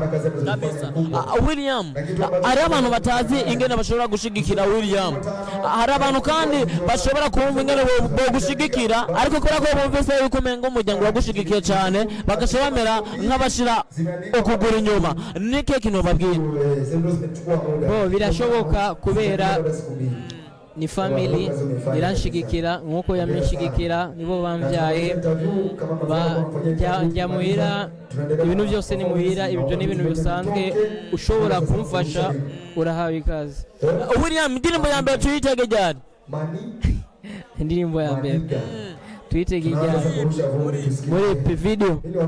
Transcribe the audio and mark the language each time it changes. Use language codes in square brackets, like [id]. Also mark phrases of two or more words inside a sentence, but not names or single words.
[rn] William, hari abantu batazi ingene bashobora gushigikira William, hari abantu kandi bashobora kumva ingene bogushigikira ariko kubera ko bumvise yuko umenga umuryango wagushigikiye cyane bagashobora bamera nk'abashira ukugura inyuma. Nike kintu babwira? Birashoboka kubera ni family iranshigikira nkuko yamishigikira nibo bambyaye njya muhira ibintu byose ni muhira ibyo ni ibintu bisanzwe ushobora kumfasha urahawe ikaze. William, indirimbo ya mbere tuyitege ryari? Indirimbo ya mbere tuyitege ryari muri video